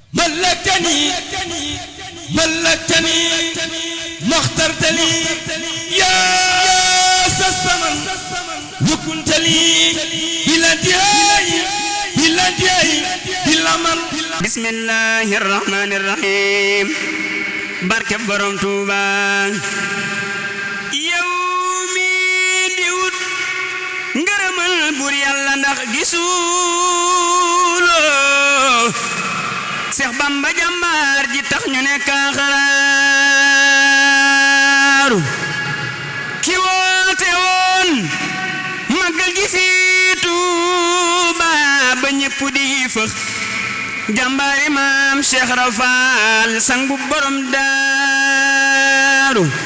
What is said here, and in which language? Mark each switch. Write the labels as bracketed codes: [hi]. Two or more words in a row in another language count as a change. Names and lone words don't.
[ar] ملكتني ما اخترت لي يا الزمن وكنت لي بلا انتهاء بلا من. بسم الله الرحمن الرحيم. [wo] barke borom Tuuba yow mi di wut ngërëmal bur Yàlla ndax gisuloo Seex Bamba jàmbaar ji tax ñu ne kaaxaraaru ki woote woon màggal gi fi Tuuba ba ñépp di fëx jàmbaari maam Cheikh Rafal sangu borom daaru